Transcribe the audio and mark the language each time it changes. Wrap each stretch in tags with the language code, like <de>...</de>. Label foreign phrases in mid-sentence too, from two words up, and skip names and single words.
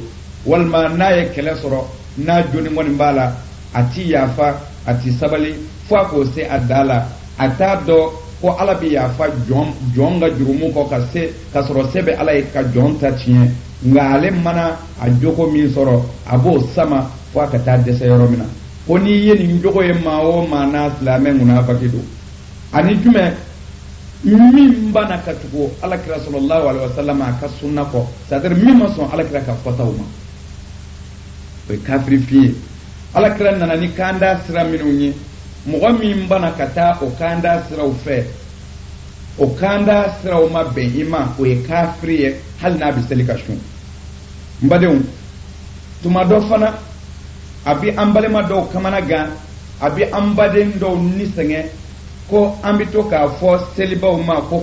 <bm>walima n'a ye kɛlɛ sɔrɔ n'a joni kɔni b'a la a ti yafa a ti sabali fo a k'o se a da la a t'a dɔn ko ala bɛ yafa jɔn ka jurumu kɔ ka sɔrɔ se bɛ ala ye ka jɔn ta tiɲɛ nka ale mana a jogo min sɔrɔ a b'o sama fo a ka taa dɛsɛ yɔrɔ min na ko n'i ye nin jogo ye maa o maa n'a silamɛ munafiki don ani jumɛn min bana ka tugu alakira</bm> <ar>صلى الله عليه وسلم</ar> <bm>a ka sunna kɔ</bm> <fr>c'est-à-dire</fr> <bm>min ma sɔn alakira ka fɔtaw ma o ye kafiri fi ye alakira nana ni kanda sira minnu ye mɔgɔ min bana ka taa o kanda siraw fɛ o kanda siraw ma bɛn i ma o ye kafiri ye hali n'a bɛ seli ka sun n badenw tuma dɔ fana a bɛ an balima dɔw kamana gan a bɛ an baden dɔw ni sɛgɛn ko an bɛ to k'a fɔ selibaw ma ko</bm>